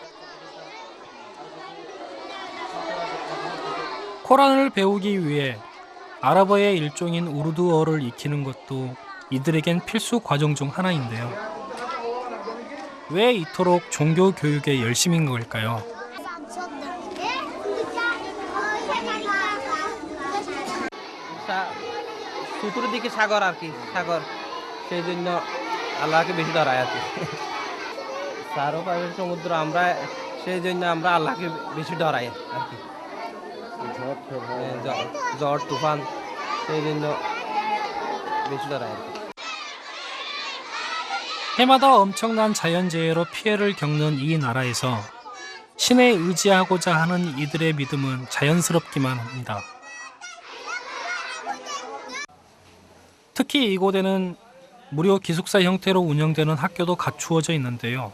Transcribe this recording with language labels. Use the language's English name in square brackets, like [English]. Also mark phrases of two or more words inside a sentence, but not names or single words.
[Korean] 코란을 배우기 위해 아랍어의 일종인 우르두어를 익히는 것도 이들에겐 필수 과정 중 하나인데요. 왜 이토록 종교 교육에 열심인 걸까요? [Bangla] চতুর্দিকে সাগর আর কি, সাগর, সেই জন্য আল্লাহকে বেশি ধরায় আর কি। চারপাশে সমুদ্র, আমরা সেই জন্য আমরা আল্লাহকে বেশি ধরাই আর কি। ঝড় তুফান, সেই জন্য বেশি ধরায় আর কি। [Korean] 해마다 엄청난 자연재해로 피해를 겪는 이 나라에서 신에 의지하고자 하는 이들의 믿음은 자연스럽기만 합니다. 특히 이곳에는 무료 기숙사 형태로 운영되는 학교도 갖추어져 있는데요.